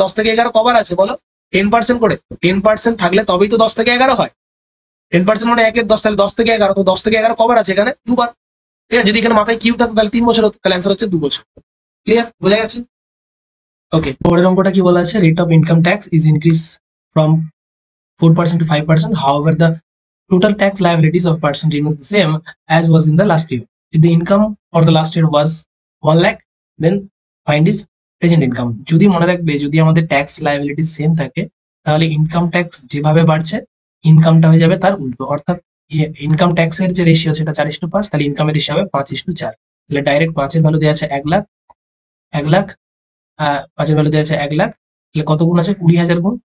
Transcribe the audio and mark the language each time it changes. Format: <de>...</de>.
<bn>10 থেকে 11 কবার আছে বলো? 10% করে। 10% থাকলে তবেই তো 10 থেকে 11 হয়। 10% মানে 1 এর 10, তাহলে 10 থেকে 11, তো 10 থেকে 11 কবার আছে এখানে? দুবার। ঠিক আছে, যদি এখানে মাথায় কিউ থাকতো তাহলে 3 বছর হতো, তাহলে অ্যান্সার হচ্ছে 2 বছর। ক্লিয়ার? বোঝা গেছে? ওকে, পরের অঙ্কটা কি বলা আছে?</bn> <en>Rate of income tax is increase from 4% to 5%. However, the total tax liabilities of person remains the same as was in the last year. If the income for the last year was 1 lakh, then find his present income.</en> <bn>যদি মনে রাখবে, যদি আমাদের tax liability same থাকে, তাহলে income tax যেভাবে বাড়ছে, ইনকামটা হয়ে যাবে তার উল্টো। অর্থাৎ ইনকাম ট্যাক্সের যে রেশিও সেটা 4:5, তাহলে ইনকামের রেশিও হবে 5:4। তাহলে ডাইরেক্ট 5-এর ভ্যালু দেওয়া আছে 1 লাখ, 1 লাখ, 5-এর ভ্যালু দেওয়া আছে 1 লাখ, তাহলে কত গুণ আছে? 20,000 গুণ।</bn>